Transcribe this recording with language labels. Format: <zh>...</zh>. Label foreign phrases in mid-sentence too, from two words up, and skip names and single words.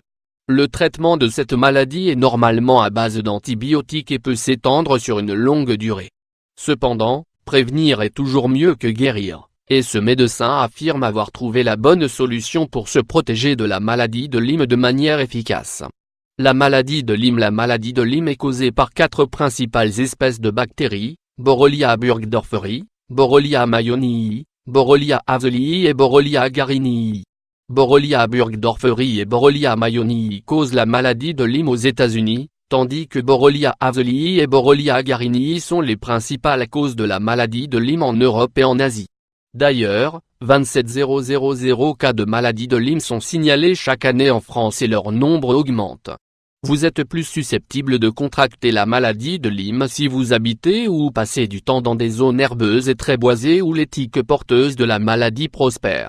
<fr>Le traitement de cette maladie est normalement à base d'antibiotiques et peut s'étendre sur une longue durée. Cependant, prévenir est toujours mieux que guérir, et ce médecin affirme avoir trouvé la bonne solution pour se protéger de la maladie de Lyme de manière efficace. La maladie de Lyme est causée par 4 principales espèces de bactéries, Borrelia burgdorferi, Borrelia mayonii, Borrelia haverii et Borrelia agarinii. Borrelia burgdorferi et Borrelia mayonii causent la maladie de Lyme aux États-Unis, tandis que Borrelia haverii et Borrelia agarinii sont les principales causes de la maladie de Lyme en Europe et en Asie. D'ailleurs, 27 000 cas de maladie de Lyme sont signalés chaque année en France et leur nombre augmente. Vous êtes plus susceptible de contracter la maladie de Lyme si vous habitez ou passez du temps dans des zones herbeuses et très boisées où les tiques porteuses de la maladie prospèrent.</fr>